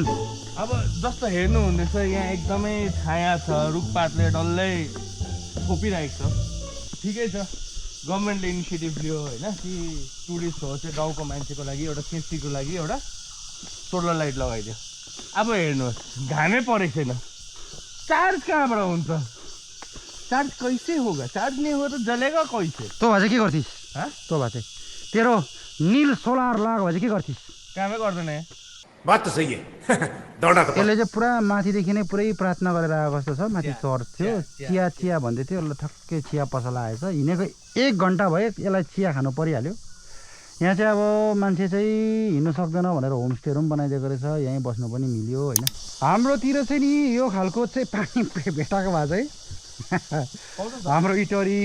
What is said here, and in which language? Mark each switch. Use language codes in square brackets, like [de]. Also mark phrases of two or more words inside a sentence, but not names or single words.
[ne] अब जस्तो हेर्नु हुँदैछ यहाँ एकदमै छाया छ रुखपातले डल्लै छोपिरहेको छ। ठिकै छ गभर्मेन्टले इनिसिएटिभ लियो होइन कि टुरिस्टहरू चाहिँ गाउँको मान्छेको लागि एउटा सेफ्टीको लागि एउटा [en] solar light [ne] लगाइदियो। अब हेर्नुहोस् घामै परेको छैन चार्ज कहाँबाट हुन्छ। [hi] चार्ज कैसे होगा चार्ज नहीं होगा तो जलेगा कैसे। [ne] तो भए चाहिँ के गर्थिस् तो भए चाहिँ तेरो निल सोलर लाग भए चाहिँ के गर्थिस्। कामै गर्दैन [hi] बात तो सही है दौडा तो [ne] यसले चाहिँ पुरा माथिदेखि नै पुरै प्रार्थना गरेर आएको जस्तो छ माथि चढ्थ्यो चिया चिया भन्दै थियो ल ठक्कै चिया पसला आएछ हिँडेको 1 घन्टा भयो यसलाई चिया खानु परिहाल्यो यहाँ चाहिँ अब मान्छे चाहिँ हिँड्नु सक्दैन भनेर होमस्टेहरू पनि बनाइदिएको रहेछ यहीँ बस्नु पनि मिल्यो होइन हाम्रोतिर चाहिँ नि यो खालको चाहिँ पानी भेटाएको भए चाहिँ हाम्रो इटरी